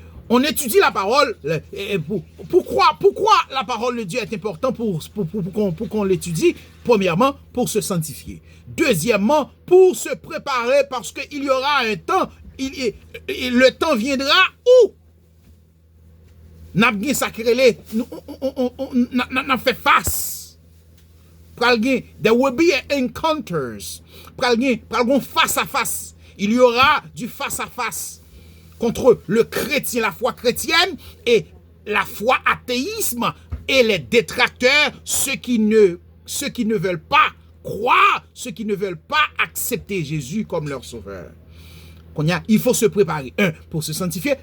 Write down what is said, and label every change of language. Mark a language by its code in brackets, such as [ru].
[fr] On étudie la parole. Pourquoi la parole de Dieu est importante pour qu'on l'étudie? Premièrement, pour se sanctifier. Deuxièmement, pour se préparer parce qu'il y aura un temps. Le temps viendra où n'a bien sacré, n'a fait face. [en] There will be encounters. [fr] Face à face. Il y aura du face à face contre le chrétien, la foi chrétienne et la foi athéisme et les détracteurs, ceux qui ne veulent pas croire, ceux qui ne veulent pas accepter Jésus comme leur sauveur. Il faut se préparer. 1, pour se sanctifier.